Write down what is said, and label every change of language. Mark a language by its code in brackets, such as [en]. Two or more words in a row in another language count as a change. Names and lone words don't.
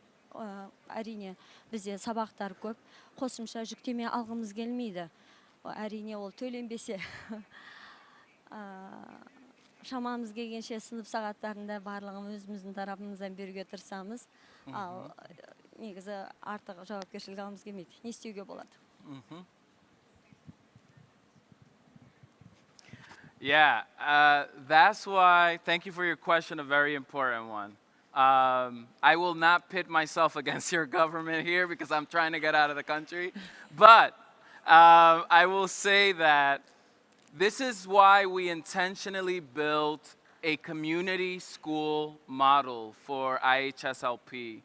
[kk] Әрине бізде сабақтар көп, қосымша жүктеме алғымыз келмейді. Әрине ол төленбесе. Шамамыз келгенше сынып сағаттарында барлығын өзіміздің тарапымыздан беруге тырысамыз. Ал негізі артық жауапкершілік алғымыз келмейді. Не істеуге болады? [en] Yeah, that's why, thank you for your question, a very important one. I will not pit myself against your government here because I'm trying to get out of the country. But I will say that this is why we intentionally built a community school model for IHSLP.